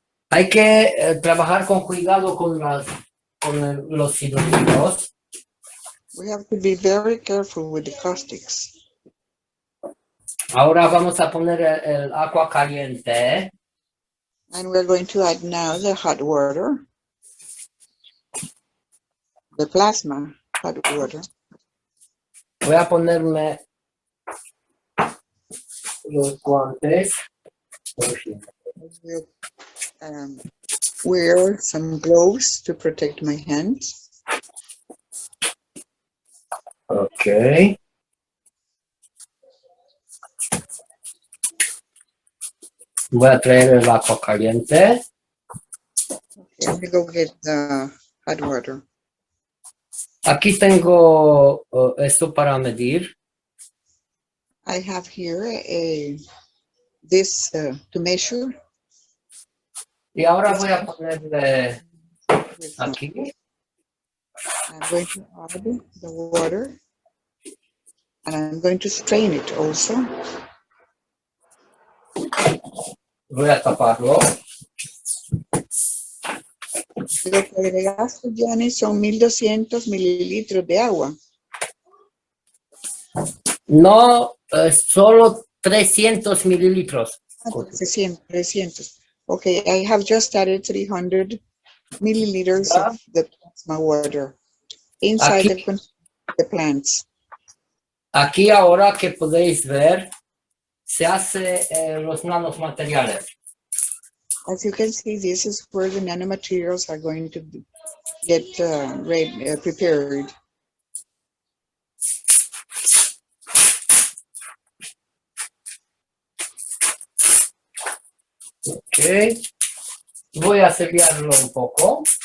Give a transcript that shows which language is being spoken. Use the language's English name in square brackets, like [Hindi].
[Spanish] Hay que trabajar con cuidado con los hidróxidos. [English] We have to be very careful with the caustics. [Spanish] Ahora vamos a poner el agua caliente. [English] And we're going to add now the hot water, the plasma hot water. [Spanish] Voy a ponerme los guantes. [English] We'll wear some gloves to protect my hands. Ok. [Spanish] Voy a traer el agua caliente. [English] Okay, let me go get the hot water. [Spanish] Aquí tengo esto para medir. [English] I have here this to measure. [Spanish] Y ahora voy a ponerle aquí. [English] I'm going to add the water, and I'm going to strain it also. [Spanish] Voy a taparlo. Lo que agregaste, Giani, son 1200 mililitros de agua. No, solo 300 mililitros. 300. [English] Okay, I have just added 300 milliliters of the plasma water inside the plants. [Spanish] Aquí ahora que podéis ver, se hace los nanomateriales. [English] As you can see, this is where the nanomaterials are going to get prepared. [Spanish] Ok. Voy a sellarlo un poco.